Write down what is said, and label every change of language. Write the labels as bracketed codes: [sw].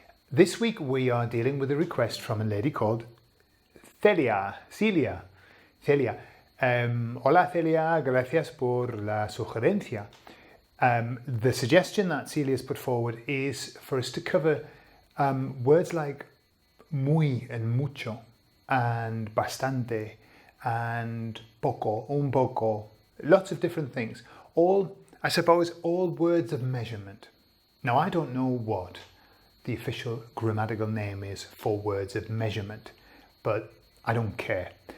[en] This week we are dealing with a request from a lady called Celia. [es] Hola Celia, gracias por la sugerencia. [en] The suggestion that Celia has put forward is for us to cover words like muy and mucho and bastante and poco, un poco, lots of different things. All words of measurement. Now, I don't know what the official grammatical name is for words of measurement, but I don't care.